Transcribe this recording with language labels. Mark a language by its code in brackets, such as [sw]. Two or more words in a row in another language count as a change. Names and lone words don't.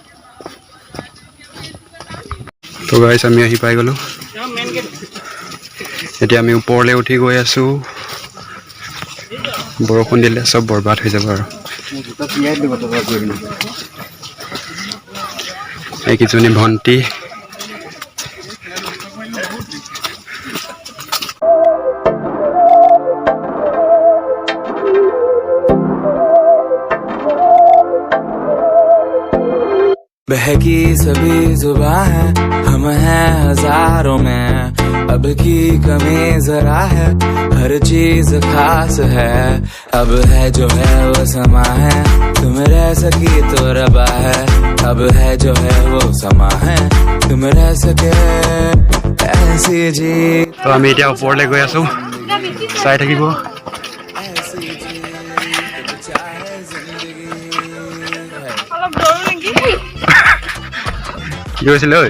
[as] তো গাইছ আমি আহি পাই গ'লোঁ। এতিয়া আমি ওপৰলৈ উঠি গৈ আছোঁ। বৰষুণ দিলে চব বৰবাদ হৈ যাব আৰু। এইকেইজনী ভণ্টি, [hi] बहकी सभी जुबां है, हम हैं हजारों में, अब की कमी जरा है, हर चीज खास है, अब है जो है वो समा है, तुम रह सकी तो रबा है, अब है जो है वो समा है, तुम रह सके ऐसी जी। [as] তো আমি এতিয়া ওপৰলৈ গৈ আছোঁ, চাই থাকিব। কি হৈছিলে ঐ?